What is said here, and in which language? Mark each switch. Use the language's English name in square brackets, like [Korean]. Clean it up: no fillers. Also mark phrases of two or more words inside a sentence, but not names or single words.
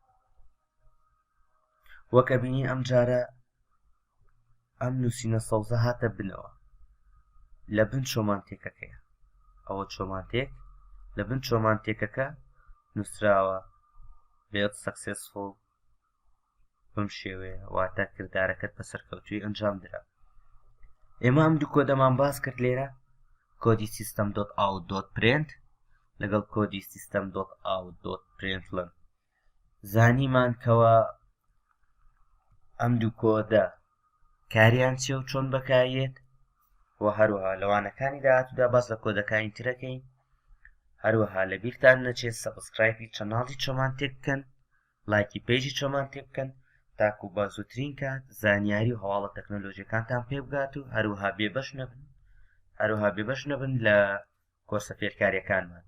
[Central Kurdish] وەکە بینی ئەم جارە ئەم نووسینە سەوزە هاتە بنەوە لە بن چۆمانتێکەکەیە. ئەوە چۆمانتێک لە بن چۆمانتێکەکە نووسراوە بێت سەکسێسفۆڵ بەم شێوەیە، واتە کردارەکەت بە سەرکەوتووی ئەنجام درا. ئێمە ئەم دوو کۆدەمان باس کرد لێرە، کۆدی system.out.print لەگەڵ کۆدی system.out.println. زانیمان کەوە ئەم دوو کۆدە کاریان چێ و چۆن بەکارێت، و هەروەها لەوانەکانی داهاتوودا باس لە کۆدەکانی ترەکەین. هەروەها لە بیرتان نەچێت سەبسکرایبی چەناڵی چۆمانتێک بکەن، لایکی پیجی چۆمانتێک بکەن تاکو بە زووترین کات زانیاری و هەواڵە تەکنۆلۆژیەکانتان پێ بگات و هەروەها بێبەش نەبن لە کۆرسە فێرکاریەکانمان.